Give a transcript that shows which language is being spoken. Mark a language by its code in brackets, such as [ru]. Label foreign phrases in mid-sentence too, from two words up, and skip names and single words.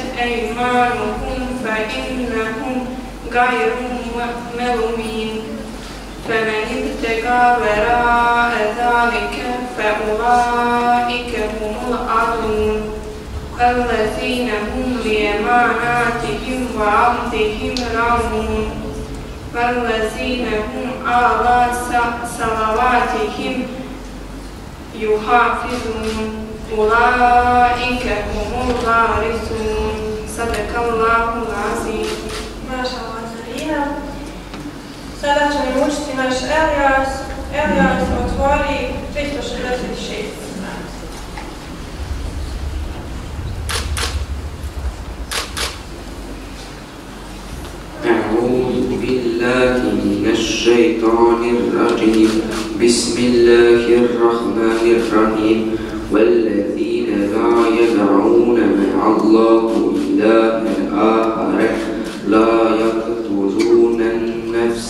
[ar] أيمانهم فإنهم غير ملومين فمن ابتغى وراء ذلك فأولئك هم العادون الذين هم لأماناتهم وعهدهم راعون والذين هم على صلواتهم يحافظون أولئك هم الوارثون صدق الله العظيم. ما شاء الله, Zarina. [bs] Sada će nam učiti naš Elijas. Elijas otvori 366. [ar] أعوذ بالله من الشيطان الرجيم بسم الله الرحمن الرحيم والذين لا يدعون مع الله إلها آخر لا يقتلون النفس